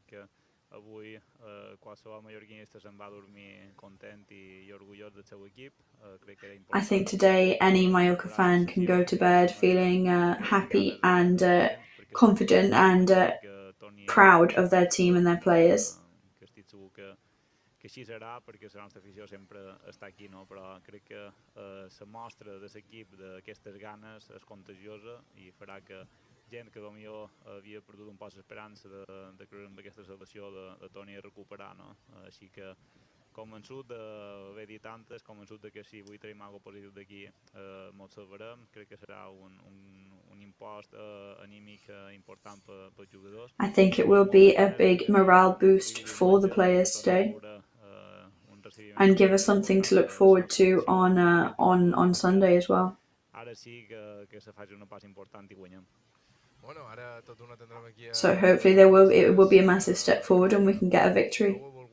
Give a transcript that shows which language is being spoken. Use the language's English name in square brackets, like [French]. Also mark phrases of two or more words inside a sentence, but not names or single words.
[English] I think today any Mallorca fan can go to bed feeling happy and confident and proud of their team and their players. [Catalan] Que així serà, perquè la nostra afició sempre està aquí, no? Però crec que la mostra de l'equip d'aquestes ganes és contagiosa i farà que gent que potser havia perdut un poc l'esperança de creure en aquesta salvació de torni a recuperar, no? Així que convençut d'haver dit tantes, convençut que si avui tenim alguna cosa positiva d'aquí molt salvarem, crec que serà un impost anímic important pels jugadors. [English] I think it will be a big morale boost for the players today and give us something to look forward to on Sunday as well. So hopefully it will be a massive step forward and we can get a victory.